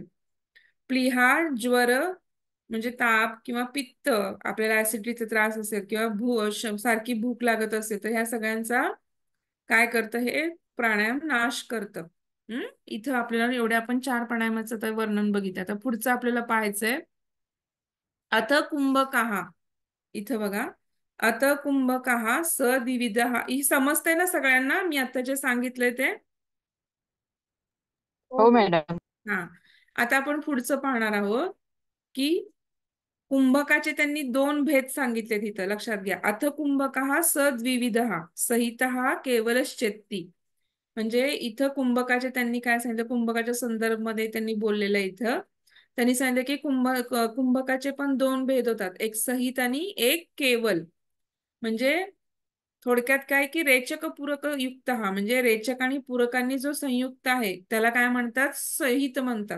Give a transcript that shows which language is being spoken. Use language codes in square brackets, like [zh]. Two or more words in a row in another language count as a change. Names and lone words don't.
[mr] प्लीहा, ज्वर म्हणजे ताप किंवा पित्त, आपल्याला ऍसिडिटीचा त्रास असेल किंवा सारखी भूक लागत असेल, तर ह्या सगळ्यांचा काय करतं हे प्राणायाम नाश करतं. इथं आपल्याला एवढे आपण 4 प्राणायामाचं तर वर्णन बघितलं. आता पुढचं आपल्याला पाहायचंय [sa] अथ कुंभकाः. [mr] इथं बघा, [sa] अथ कुंभकाः स द्विविधः. [mr] ही समजतंय ना सगळ्यांना मी आता जे सांगितलंय ते? हो हो मॅडम. हा. आता आपण पुढचं पाहणार आहोत की कुंभकाचे त्यांनी 2 भेद सांगितले तिथं, लक्षात घ्या. [sa] अथ कुंभकाः स द्विविधः सहितः केवलश्चेत्ती. [mr] म्हणजे इथं कुंभकाचे त्यांनी काय सांगितलं, कुंभकाच्या संदर्भामध्ये त्यांनी बोललेलं इथं. त्यांनी सांगितलं की कुंभकाचे पण 2 भेद होतात, एक सहित आणि एक केवल. म्हणजे थोडक्यात काय की रेचक पूरक युक्त, हा म्हणजे रेचक आणि पूरकांनी जो संयुक्त आहे त्याला काय म्हणतात, सहित म्हणतात.